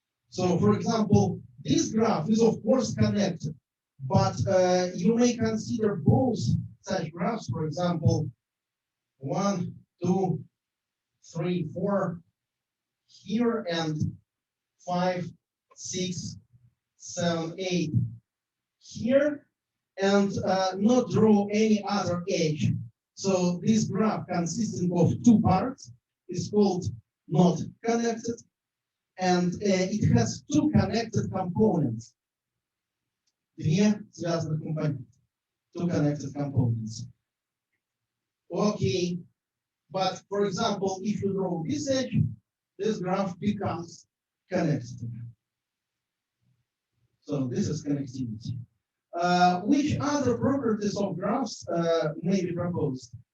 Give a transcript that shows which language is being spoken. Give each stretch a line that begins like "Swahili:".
English: So for example, this graph is of course connected, but you may consider both such graphs, for example, 1, 2, 3, 4 here, and 5, 6, 7, 8 here, and not draw any other edge. So this graph consisting of two parts is called not connected, and it has two connected components.
Russian: Две связанных компонента.
English: Two connected components. Okay, but for example, if you draw this edge, this graph becomes connected. So this is connectivity. Which other properties of graphs may be proposed?